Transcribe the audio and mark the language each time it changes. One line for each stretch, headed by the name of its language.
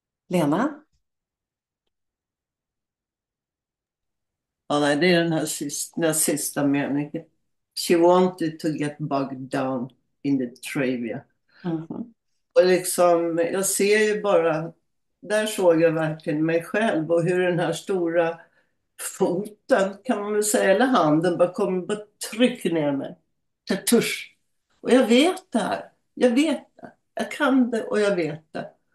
Swedish: Lena? Ja, nej, det är den sista meningen.
English: She wanted to get bogged down in the trivia.
Swedish: Mhm. Och liksom, jag ser ju bara, där såg jag verkligen mig själv och hur den här stora foten, kan man väl säga, eller handen, bara trycker ner mig. Tusch. Och jag vet det här. Jag vet det. Jag kan det och jag vet det.